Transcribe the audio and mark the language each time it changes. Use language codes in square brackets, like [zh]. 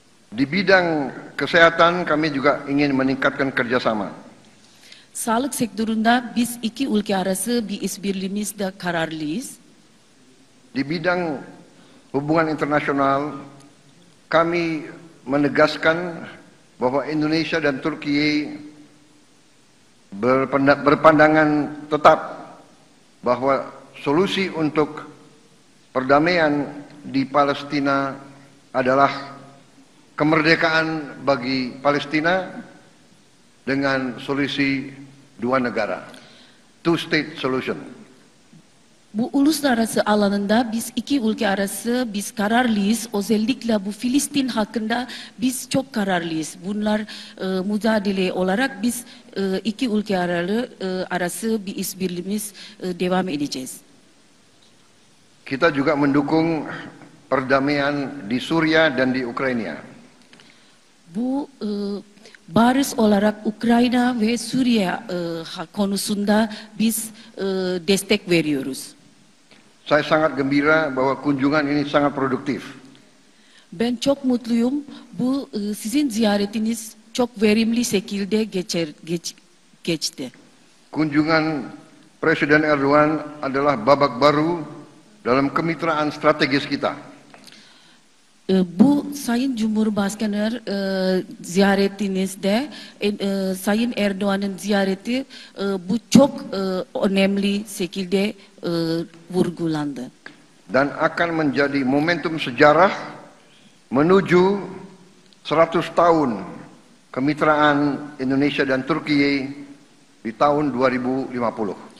[id] Di bidang kesehatan kami juga ingin meningkatkan kerjasama. [tr] Sağlık sektöründe biz iki ülke arası bir işbirliğimizde kararlıyız. [id] Di bidang hubungan internasional kami menegaskan bahwa Indonesia dan Turki berpandangan tetap bahwa solusi untuk perdamaian di Palestina adalah kemerdekaan bagi Palestina dengan solusi dua negara, [en] two-state solution. [tr] Bu uluslararası alanında biz iki ülke arası biz kararlıyız. Özellikle bu Filistin hakkında biz çok kararlıyız. Bunlar mücadele olarak biz iki ülke arası bir işbirliğimiz devam edeceğiz. [id] Kita juga mendukung perdamaian di Suriah dan di Ukraina. [tr] Bu barış olarak Ukrayna ve Suriye konusunda biz destek veriyoruz. [id] Saya sangat gembira bahwa kunjungan ini sangat produktif. [tr] Ben çok mutluyum. Bu sizin ziyaretiniz çok verimli şekilde geçti. [id] Kunjungan Presiden Erdogan adalah babak baru dalam kemitraan strategis kita. [tr] Bu Sayın Cumhurbaşkanı ziyaretinizde Sayın Erdoğan'ın ziyareti bu çok önemli şekilde vurgulandı. [id] Dan akan menjadi momentum sejarah menuju 100 tahun kemitraan Indonesia dan Turkiye di tahun 2050.